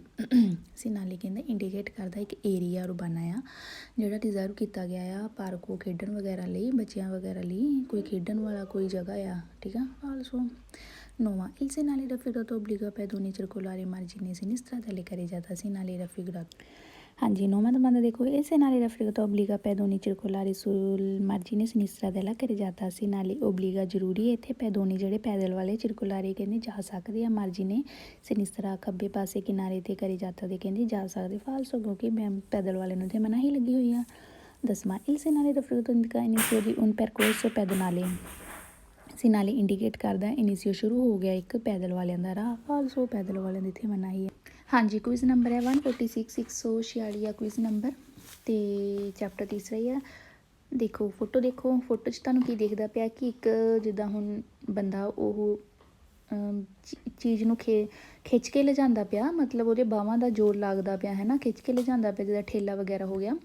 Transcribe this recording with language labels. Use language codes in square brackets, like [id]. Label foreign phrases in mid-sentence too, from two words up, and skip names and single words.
[pa] ਸੀਨਾਲੇ ਕਹਿੰਦਾ ਇੰਡੀਕੇਟ ਕਰਦਾ ਇੱਕ [it] area urbana [pa] ਆ ਜਿਹੜਾ ਰਿਜ਼ਰਵ ਕੀਤਾ ਗਿਆ ਆ ਪਾਰਕੋ ਖੇਡਣ ਵਗੈਰਾ ਲਈ, ਬੱਚਿਆਂ ਵਗੈਰਾ ਲਈ, ਕੋਈ ਖੇਡਣ ਵਾਲਾ ਕੋਈ ਜਗ੍ਹਾ ਆ, ਠੀਕ ਆ। [it] ਫਾਲਸੋ 9ਵਾਂ il segnale raffigurato obbliga pedoni circolare margine sinistra dalle carreggiata। ਸੀਨਾਲੇ raffigurato [pa] ਹਾਂਜੀ 9ਵਾਂ ਦਾ ਬੰਦਾ ਦੇਖੋ [it] il segnale raffigurato obbliga pedoni circolare sul margine sinistra della carreggiata। segnale obbliga [pa] ਜ਼ਰੂਰੀ ਹੈ ਇੱਥੇ, ਪੈਦੋਨੀ ਜਿਹੜੇ ਪੈਦਲ ਵਾਲੇ circolare ਕਹਿੰਦੇ ਜਾ ਸਕਦੇ ਆ, [it] margine sinistra [pa] ਖੱਬੇ ਪਾਸੇ ਕਿਨਾਰੇ 'ਤੇ carreggiata ਦੇ ਕਹਿੰਦੇ ਜਾ ਸਕਦੇ। ਫਾਲਸੋ ਕਿਉਂਕਿ ਪੈਦਲ ਵਾਲੇ ਨੂੰ ਤੇ ਮਨਾਹੀ ਲੱਗੀ ਹੋਈ ਆ। [it] 10ਵਾਂ il segnale raffigurato indica inizio di un percorso pedonale। [pa] ਸੀਨਾਲੇ ਇੰਡੀਕੇਟ ਕਰਦਾ ਇਨੀਸ਼ੀਓ ਸ਼ੁਰੂ ਹੋ ਗਿਆ ਇੱਕ ਪੈਦਲ ਵਾਲਿਆਂ ਦਾ ਰਾਹ। ਫਾਲਸੋ ਪੈਦਲ ਵਾਲਿਆਂ ਦੀ ਇੱਥੇ ਮਨਾਹੀ ਹੈ। ਹਾਂਜੀ ਕੁਇਜ਼ ਨੰਬਰ ਹੈ 146 146 ਆ ਕੁਇਜ਼ ਨੰਬਰ, ਅਤੇ ਚੈਪਟਰ ਤੀਸਰਾ ਹੀ ਆ। ਦੇਖੋ ਫੋਟੋ, ਦੇਖੋ ਫੋਟੋ 'ਚ ਤੁਹਾਨੂੰ ਕੀ ਦਿਖਦਾ ਪਿਆ ਕਿ ਇੱਕ ਜਿੱਦਾਂ ਹੁਣ ਬੰਦਾ ਉਹ ਚੀਜ਼ ਨੂੰ ਖਿੱਚ ਕੇ ਲਿਜਾਂਦਾ ਪਿਆ, ਮਤਲਬ ਉਹਦੇ ਬਾਹਾਂ ਦਾ ਜ਼ੋਰ ਲੱਗਦਾ ਪਿਆ, ਹੈ ਨਾ, ਖਿੱਚ ਕੇ ਲਿਜਾਂਦਾ ਪਿਆ ਜਿੱਦਾਂ ਠੇਲਾ ਵਗੈਰਾ ਹੋ ਗਿਆ।